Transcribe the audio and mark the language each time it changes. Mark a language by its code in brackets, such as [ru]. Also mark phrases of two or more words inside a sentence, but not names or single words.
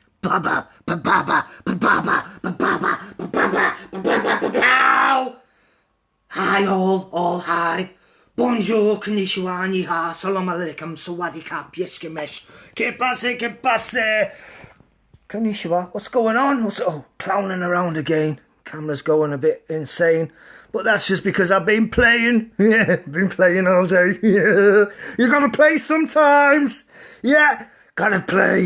[en] baba, baba, baba, baba, baba. Hi all hi. Bonjour, konnichiwa, [zh] ni ha, [ar] salam alaikum, [en] sawadee-ka, yesh-gemesh, [fr] ke passe. [en] Konnichiwa, what's going on? Clowning around again. Camera's going a bit insane. But that's just because I've been playing. Yeah, been playing all day. Yeah, you gotta play sometimes. Yeah, gotta play.